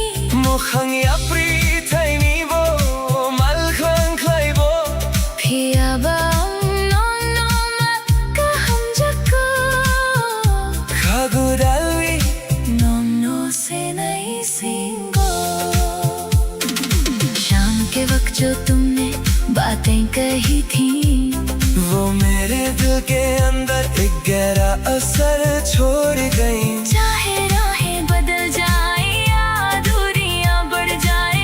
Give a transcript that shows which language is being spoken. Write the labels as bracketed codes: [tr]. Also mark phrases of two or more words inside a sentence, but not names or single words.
[trp] Mokhang yapri thai ni bo mal khlang khlai bo phiya bang no ma kaham jako, Khagu dalwi no se nai singo। [hi] शाम के वक्त जो तुमने बातें कही थी, वो मेरे दिल के अंदर एक गहरा असर छोड़ गई। चाहे राहें बदल जाए या दूरियां बढ़ जाए,